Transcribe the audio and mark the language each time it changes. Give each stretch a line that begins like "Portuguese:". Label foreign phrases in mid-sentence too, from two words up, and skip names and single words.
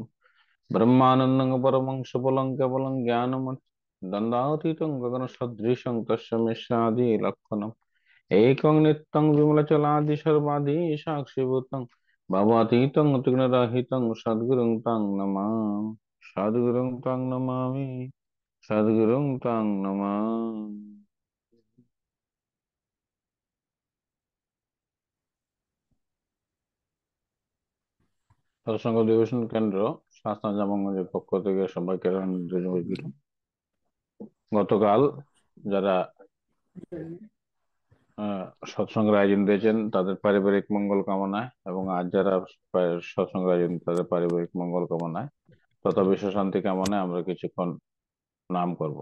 Sanskrit: ब्रह्मानन्दं परमं सुफलं केवलं ज्ञानमत् दन्दातीतं गगनसदृशं तस्य मिश्रादि लक्षणम् एकं नित्यं विमलचलादि सर्वादि साक्षिभूतं भवातीतं त्रिगुणरहितं सद्गुरुं तं नमामि। सद्गुरुं तं नमामि। सद्गुरुं तं नमामि।
Bangla: সৎসঙ্গ অধিবেশন কেন্দ্র শাস্ত্র জামাঙ্গের পক্ষ থেকে সবাইকে জানাই। গতকাল যারা আহ, সৎসঙ্গের আয়োজন দিয়েছেন তাদের পারিবারিক মঙ্গল কামনায় এবং আজ যারা সৎসঙ্গের আয়োজন তাদের পারিবারিক মঙ্গল কামনায় তথা বিশ্ব শান্তি কামনায় আমরা কিছুক্ষণ নাম করব।